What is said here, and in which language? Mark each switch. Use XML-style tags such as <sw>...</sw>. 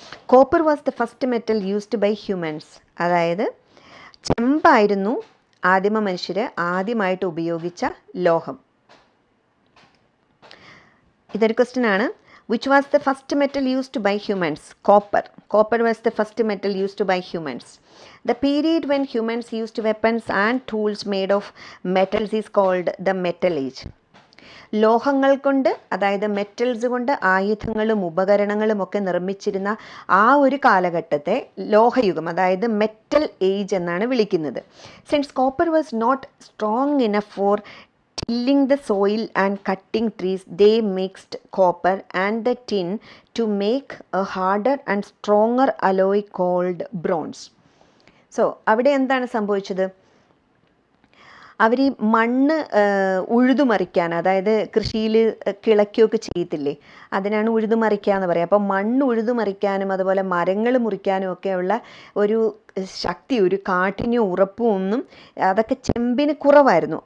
<en>Copper was the first metal used by humans.</en> <ml>അതായത് ചെമ്പായിരുന്നു ആദിമ മനുഷ്യർ ആദ്യമായിട്ട് ഉപയോഗിച്ച ലോഹം. ഇതൊരു ക്വസ്റ്റ്യൻ ആണ്.</ml> <en>Which was the first metal used by humans? Copper. Copper was the first metal used by humans. The period when humans used weapons and tools made of metals is called the Metal Age.</en> <ml>ലോഹങ്ങൾ കൊണ്ട്, അതായത് metals കൊണ്ട് ആയുധങ്ങളും ഉപകരണങ്ങളും ഒക്കെ നിർമ്മിച്ചിരുന്ന ആ ഒരു കാലഘട്ടത്തെ ലോഹയുഗം, അതായത് മെറ്റൽ ഏജ് എന്നാണ് വിളിക്കുന്നത്.</ml> <en>Since copper was not strong enough for tilling the soil and cutting trees, they mixed copper and the tin to make a harder and stronger alloy called bronze.</en> <ml>So അവിടെ എന്താണ് സംഭവിച്ചത്? അവർ ഈ മണ്ണ് ഉഴുതുമറിക്കാൻ, അതായത് കൃഷിയിൽ കിളയ്ക്കുകയൊക്കെ ചെയ്യത്തില്ലേ, അതിനാണ് ഉഴുതുമറിക്കുക എന്ന് പറയുക. അപ്പോൾ മണ്ണ് ഉഴുതുമറിക്കാനും അതുപോലെ മരങ്ങൾ മുറിക്കാനും ഒക്കെയുള്ള ഒരു ശക്തി, ഒരു കാഠിന്യം, ഉറപ്പും ഒന്നും അതൊക്കെ ചെമ്പിന് കുറവായിരുന്നു.</ml>